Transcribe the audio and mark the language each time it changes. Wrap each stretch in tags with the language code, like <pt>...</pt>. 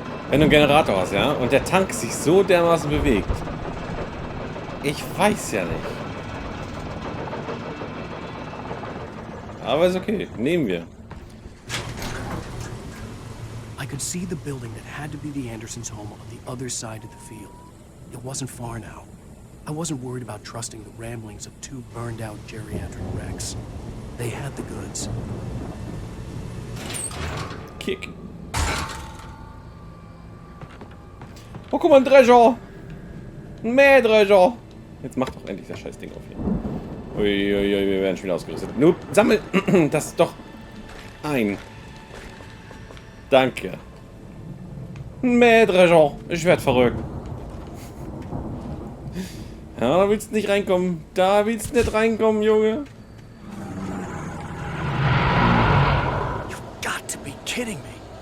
<de>Wenn du einen Generator hast, ja, und der Tank sich so dermaßen bewegt. Ich weiß ja nicht. Aber ist okay, nehmen wir.</de> <en>I could see the building that had to be the Andersons' home on the other side of the field. It wasn't far now. I wasn't worried about trusting the ramblings of two burned-out geriatric wrecks. They had the goods. Kick.</en> <de>Oh, guck mal, ein Drescher. Ein Mähdrescher. Jetzt mach doch endlich das scheiß Ding auf hier. Uiuiui, wir werden schon wieder ausgerüstet. Nur sammel das doch ein. Danke. Ein Mähdrescher. Ich werd verrückt. Ja, da willst du nicht reinkommen. Da willst du nicht reinkommen, Junge.</de> <en>You've got to be kidding me.</en>